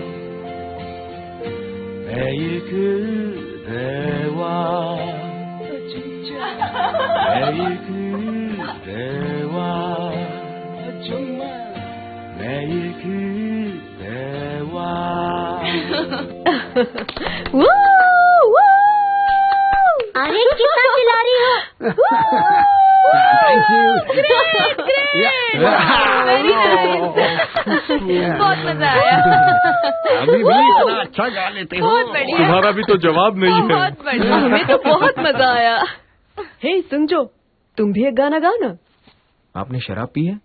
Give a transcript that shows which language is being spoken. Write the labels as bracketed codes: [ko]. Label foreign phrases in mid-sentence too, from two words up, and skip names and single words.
[ko] 매일 그대와 매일 그대와 매일 그대와. [hi] अरे कितना चिल्ला रही हो? [en] Thank you. [hi] बहुत मजा आया। अभी भी इतना अच्छा गा लेते हो। बहुत बढ़िया। तुम्हारा भी तो जवाब नहीं है। बहुत बढ़िया। हमें तो बहुत मजा आया। हे सुंजो, तुम भी एक गाना गाओ ना। आपने शराब पी है?